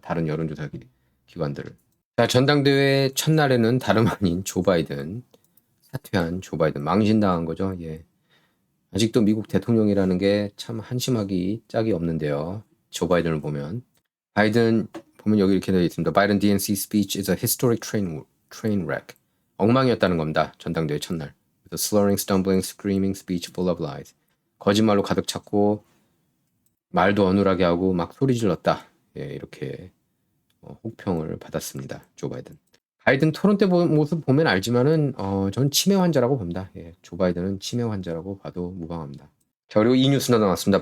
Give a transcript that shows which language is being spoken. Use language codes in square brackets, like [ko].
[ko] 다른 여론조사 기관들을. 자, 전당대회 첫날에는 다름 아닌 조 바이든, 사퇴한 조 바이든, 망신당한 거죠. 예. 아직도 미국 대통령이라는 게 참 한심하기 짝이 없는데요. 조 바이든을 보면. 바이든 보면 여기 이렇게 되어 있습니다. [en] 바이든 DNC speech is a historic train wreck. [ko] 엉망이었다는 겁니다. 전당대회 첫날. [en] 그래서 slurring, stumbling, screaming speech full of lies. [ko] 거짓말로 가득 찼고 말도 어눌하게 하고 막 소리 질렀다. 예, 이렇게 혹평을 받았습니다. 조 바이든. 바이든 토론 때 모습 보면 알지만은 전 치매 환자라고 봅니다. 예, 조 바이든은 치매 환자라고 봐도 무방합니다. 자, 그리고 이 뉴스가 나왔습니다.